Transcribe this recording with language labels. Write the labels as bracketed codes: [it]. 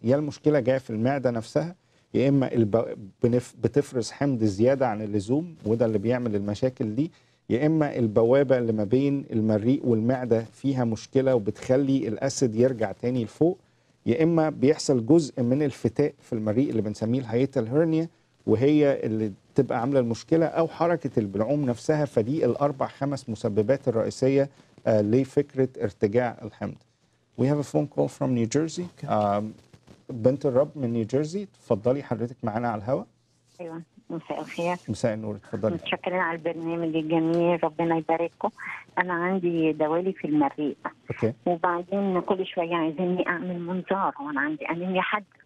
[ar] يا المشكلة جاية في المعدة نفسها، يا إما بتفرز حمض زيادة عن اللزوم وده اللي بيعمل المشاكل دي، يا إما البوابة اللي ما بين المريء والمعدة فيها مشكلة وبتخلي الأسيد يرجع تاني لفوق، يا إما بيحصل جزء من الفتاء في المريء اللي بنسميه الهيتال هيرنيا وهي اللي تبقى عاملة المشكلة، أو حركة البلعوم نفسها. فدي الأربع خمس مسببات الرئيسية لفكرة ارتجاع الحمض. [en] We have a phone call from New Jersey. [ar] بنت الرب من نيو جيرسي، اتفضلي حضرتك معانا على الهواء. ايوه، مساء الخير. مساء النور، اتفضلي. متشكرين على البرنامج الجميل، ربنا يبارككم. انا عندي دوالي في المريء. اوكي. وبعدين كل شويه عايزيني اعمل منظار، وانا عندي انيميا حاده.